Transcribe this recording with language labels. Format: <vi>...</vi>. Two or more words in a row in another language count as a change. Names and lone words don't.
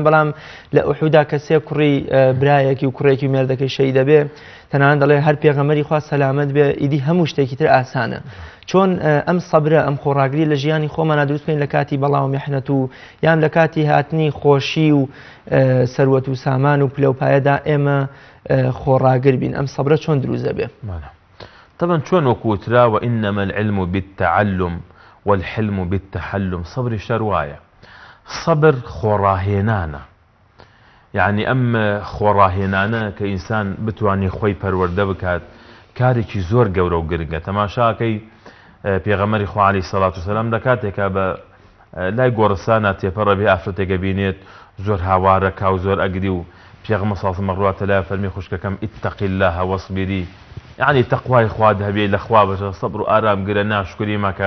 <ckb>بەڵام لە ئوحودا کەسێ کوڕی برایەکی و کوڕێکی مێردەکەی شەهید دەبێ، تەنانەت دەڵێ هەر پێغەمبەری خوا سەلامەت بێ، ئیدی هەموو شتێکی تر ئاسانە. چۆن ئەم سەبرە، ئەم خۆڕاگری لە ژیانی خۆمانە دروست بکەین لە کاتی بەڵاو و میحنەت و یان لە کاتی هاتنی خۆشی و سەروەت و سامان و پلەپایەدا ئێمە خۆڕاگر بین. ئەم سەبرە چۆن دروزە بێ؟ طبعا چۆن وەکوتراوە</ckb> <ar>إنما العلم بالتعلم والحلم بالتحلم،</ar> <ckb>سەبری شەروایە، سەبر خۆڕاهێنانە، یعنی ئەم خۆڕاهێنانە کە ئینسان بتوانێت خۆی پەروەردە بکات، کارێکی زۆر گەورە و گرنگە. تەماشاکەی پێغەمبەری خوا</ckb> <ar>عەلەیهی سەڵات وسەلام</ar> <ckb>لە کاتێکا بە لای گۆڕستانە تێپەڕە بێ ئافرەتێکە بینێت زۆر هاوارە کا و زۆر ئەگری و پێغەمبەر</ckb> <ar>سەڵڵەهو عەلەیهی وسەلەم</ar> <ckb>ڕواتە لای فەرمی خوشکەکەم</ckb> <ar>ئیتەقی الله وەصبیری،</ar> <ckb>یعنی تەقوای خوا هەبێ لە خوا بەشە سەبر و ئارامگرە ناشکری مەکە.</ckb>